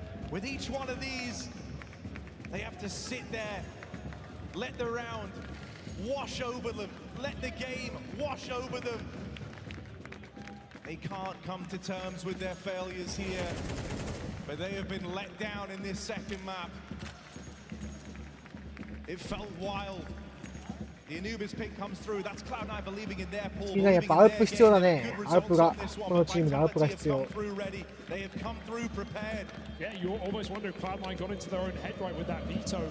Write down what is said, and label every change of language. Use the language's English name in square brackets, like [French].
[English] With each one of these, they have to sit there, let the round wash over them, let the game wash over them. They can't come to terms with their failures here, but they have been let down in this second map. It felt wild. The Anubis pick comes through. That's Cloud9 believing in their pool. [Japanese] やっぱアウプ必要だね。アウプがこのチームのアウプが必要。 [English] They have come through prepared. Yeah, you almost wonder if Cloud9 got into their own head right with that veto.